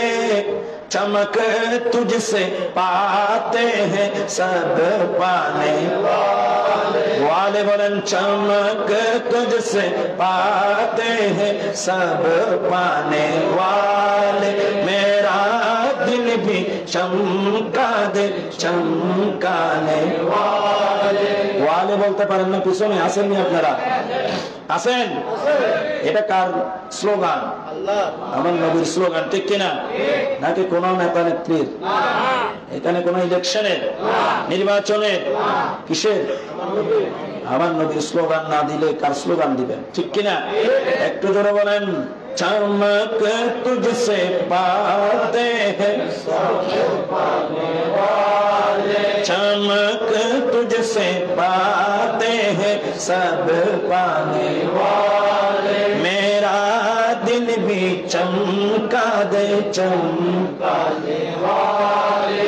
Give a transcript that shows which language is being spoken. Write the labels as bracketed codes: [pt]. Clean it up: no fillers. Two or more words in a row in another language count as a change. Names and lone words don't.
[ur] چمک تجھ سے پاتے ہیں سب پانے والے بولن چمک تجھ سے پاتے ہیں سب پانے والے میرا دل بھی چمکا دے چمکانے [bn] والے বলতে পারেন না পিছনে আসেন নি আপনারা আসেন এটা কার স্লোগান আল্লাহ আমার নবীর স্লোগান ঠিক কিনা নাকি কোন নেতা নেত্রীর এখানে কোন ইলেকশনের নির্বাচনের কিসের আমার নবীর স্লোগান না দিলে কার স্লোগান দিবেন ঠিক কিনা একটু জোরে বলেন [ur] چمک تجھ سے پاتے ہیں چمک تجھ سے پاتے ہیں سب پانے والے میرا دل بھی چمکا دے چمکانے والے